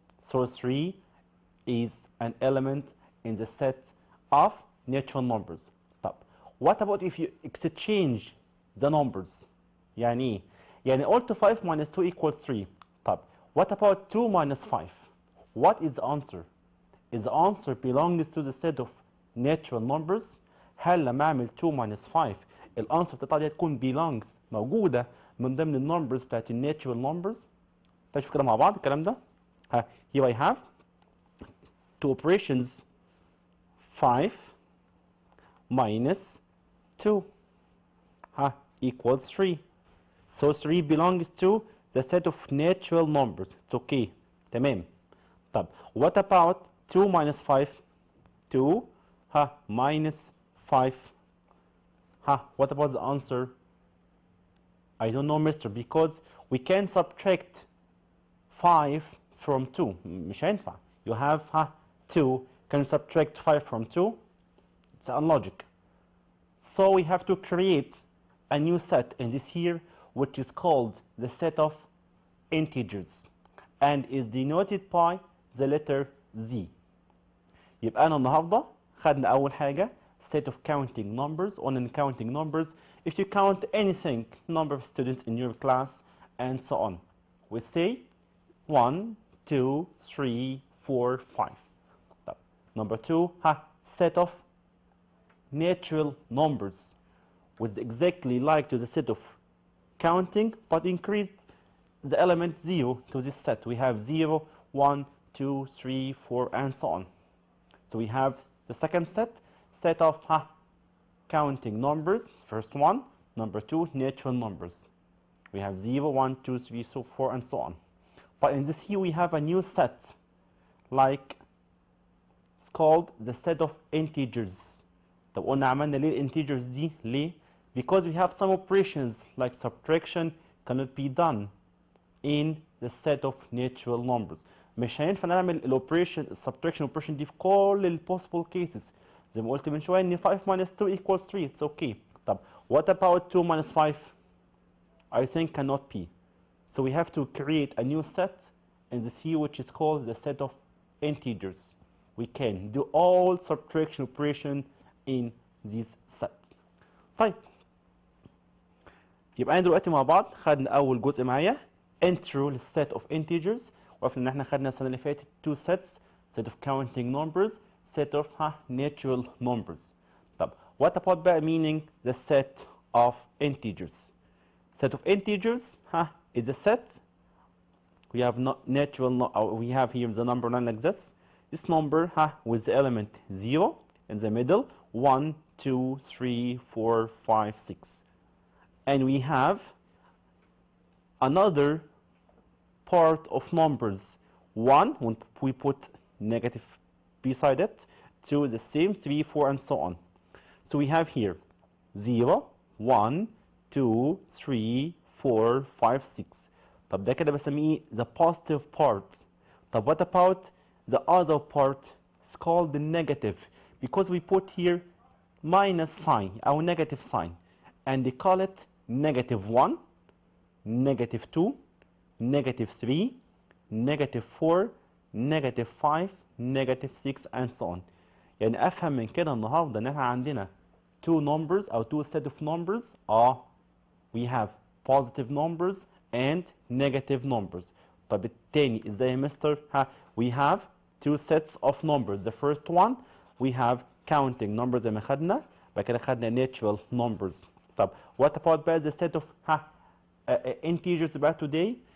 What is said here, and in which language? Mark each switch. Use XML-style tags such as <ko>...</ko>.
<en>So 3 is an element in the set of natural numbers. What about if you exchange the numbers? يعني also 5 minus 2 equals 3. What about 2 minus 5? What is the answer? Is the answer belongs to the set of natural numbers؟</en> <ar>هل لما اعمل 2 minus 5 الانسر بتاعتها دي تكون belongs موجوده من ضمن النمبرز بتاعت الناتشورال نمبرز؟ تعالوا نشوف كده مع بعض الكلام ده.</ar> <en>Here I have two operations, 5 minus 2 equals 3. So 3 belongs to the set of natural numbers. It's okay.</en> <ar>تمام.</ar> <en>طب what about 2 minus 5? 2 minus 5. What about the answer? I don't know, mister, because we can subtract 5 from 2.</en> <ar>مش هينفع.</ar> <en>You have 2. Can you subtract 5 from 2? It's unlogic. So we have to create a new set in this here, which is called the set of integers and is denoted by the letter Z.</en> <ar>يبقى أنا النهارده خدنا أول حاجة</ar> <en>set of counting numbers. On counting numbers, if you count anything, number of students in your class, and so on, we say 1, 2, 3, 4, 5. Number 2, set of natural numbers with exactly like to the set of counting, but increased the element 0 to this set. We have 0, 1, 2, 3, 4, and so on. So we have the second set of counting numbers. First one, number 2, natural numbers. We have 0, 1, 2, 3, so 4, and so on. But in this here we have a new set, like it's called the set of integers.</en> <ar>طب قلنا عملنا ليه الانتجرز دي؟ ليه؟</ar> <en>Because we have some operations like subtraction cannot be done in the set of natural numbers.</en> <ar>مش هينفع نعمل الاوبريشن السبتراكشن اوبريشن دي في كل البوسيبل كيسز. زي ما قلت من شويه ان 5 minus 2 equals 3.</ar> <en>It's okay. طب what about 2 minus 5? I think cannot be. So we have to create a new set in this here which is called the set of integers. We can do all subtraction operation in this set.</en> <ar>طيب يبقى انا دلوقتي مع بعض خدنا اول جزء معايا</ar> <en>intro للset of integers.</en> <ar>وعرفنا ان احنا خدنا السنه اللي فاتت</ar> <en>two sets, set of counting numbers, set of natural numbers. طب what about بقى meaning the set of integers? Set of integers is a set. We have we have here the number 9 like this. This number with the element 0 in the middle, 1, 2, 3, 4, 5, 6. And we have another part of numbers. 1, when we put negative beside it, 2 the same, 3, 4, and so on. So we have here 0, 1, 2, 3, 4, 5, 6.</en> <ar>طب ده كده بسميه the positive part.</ar> <en>طب what about the other part? It's called the negative, because we put here minus sign or negative sign, and they call it negative 1, negative 2, negative 3, negative 4, negative 5, negative 6, and so on.</en> <ar>يعني افهم من كده النهارده ان احنا عندنا</ar> <en>two numbers or two set of numbers. We have positive numbers and negative numbers.</en> <ar>طب التاني ازاي يا مستر؟</ar> <en>we have two sets of numbers. The first one we have counting numbers</en> <ar>زي ما خدنا، بعد كده خدنا</ar> <en>natural numbers. طب what about بقى the set of integers بقى today?</en>